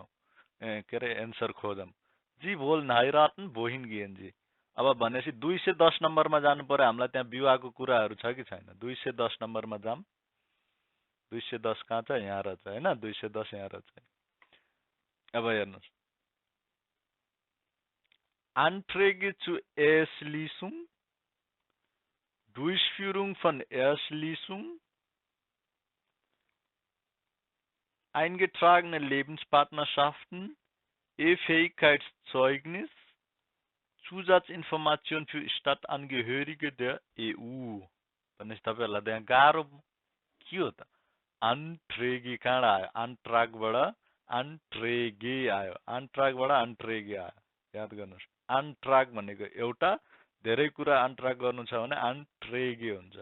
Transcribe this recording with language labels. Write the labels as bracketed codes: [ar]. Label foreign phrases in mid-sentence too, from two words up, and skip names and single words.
[ne] के रे एन्सर खोजौं। [de] Sie wollen heiraten. Wohin gehen Sie. [ne] अब भनेपछि 210 नम्बरमा जानु पर्यो, हामीलाई त्यहाँ विवाहको कुराहरू छ कि छैन? 210 नम्बरमा जाम। 210 कहाँ छ? यहाँ रहेछ, हैन? 210 यहाँ रहेछ। अब हेर्नुस्। [de] Anträge zur Eheschließung, Durchführung von Eheschließung, eingetragene Lebenspartnerschaften, Ehefähigkeitszeugnis, Zusatzinformation für Stadtangehörige der EU. [ne] भनेपछि तपाईहरुलाई त्यहाँ गाह्रो के हो त? Anträge कहाँ आयो? Antragबाट Anträge आयो, Antragबाट Anträge आयो, याद गर्नुस्। Antrag भनेको एउटा, धेरै कुरा Antrag गर्नु छ भने Anträge हुन्छ।